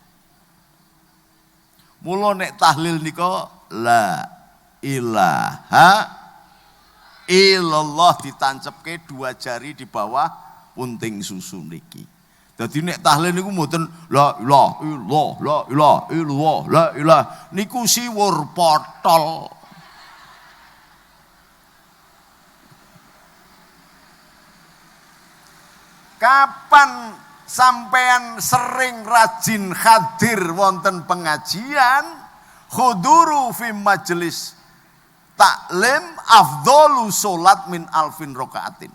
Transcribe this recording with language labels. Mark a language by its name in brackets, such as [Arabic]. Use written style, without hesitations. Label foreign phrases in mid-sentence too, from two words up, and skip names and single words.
[Javanese] Mula nek tahlil nika [Arabic] لا إله إلا الله [Javanese] ditancepke 2 jari di bawah punting susu niki. Jadi nek tahlil niku mboten [Arabic] لا إله إلا الله, لا إله إلا الله, لا إله [Javanese] niku siwur potol. Kapan sampean sering rajin hadir wonten pengajian, [Arabic] حضور في مجلس تعليم أفضل صلاة من ألف ركعة.